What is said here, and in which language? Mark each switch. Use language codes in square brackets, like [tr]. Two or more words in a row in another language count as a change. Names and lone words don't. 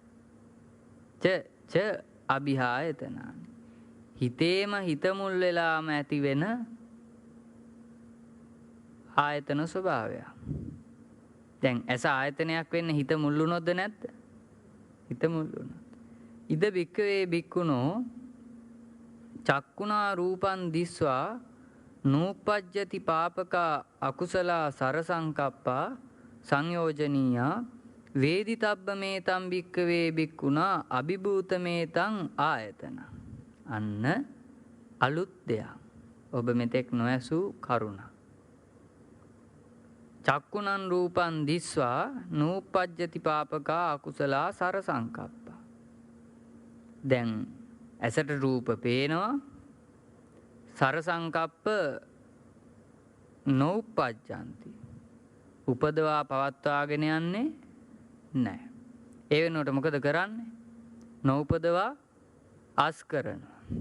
[pi] ච අභිහායතන. [si] හිතේම හිත මුල් වෙලාම ඇති වෙන ආයතන ස්වභාවය. දැන් ඇස ආයතනයක් වෙන්න හිත මුල් වුණොත්ද නැද්ද? හිත මුල් වුණා. [pi] ඉද බික්කවේ බික්කුණෝ චක්කුණා රූපං දිස්වා නූපජ්ජති පාපකා අකුසලා සරසංකප්පා සංයෝජනීයා වේදිතබ්බ මේතම් බික්කවේ බික්කුණා අභිභූත මේතං ආයතන. [si] අන්න අලුත් දෙයක්. ඔබ මෙතෙක් නොඇසූ කරුණ. [pi] චක්කුණන් රූපන් දිස්වා නූපජ්ජති පාපකා අකුසලා සරසංකප්පා. [si] දැන් ඇසට රූප පේනවා. [pi] සරසංකප්ප නෝපජ්ජන්ති. [si] උපදවා පවත්වාගෙන යන්නේ නැහැ. ඒ වෙනුවට මොකද කරන්නේ? නොඋපදවා අස් කරනවා.